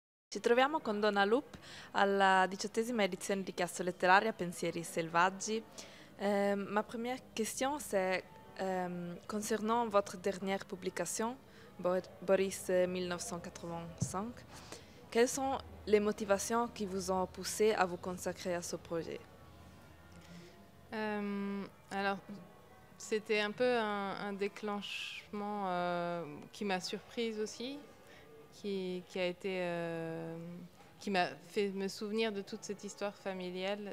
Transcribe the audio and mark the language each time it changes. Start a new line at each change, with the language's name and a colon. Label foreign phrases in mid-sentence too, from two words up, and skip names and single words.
Italian: Ci troviamo con Donna Loop alla 18e edizione di Chiasso Letteraria Pensieri Selvaggi.
French: Ma première question, c'est concernant votre dernière publication, Boris 1985. Quelles sont les motivations qui vous ont poussé à vous consacrer à ce projet? Alors, c'était un peu un déclenchement qui m'a surprise aussi, qui m'a fait me souvenir de toute cette histoire familiale.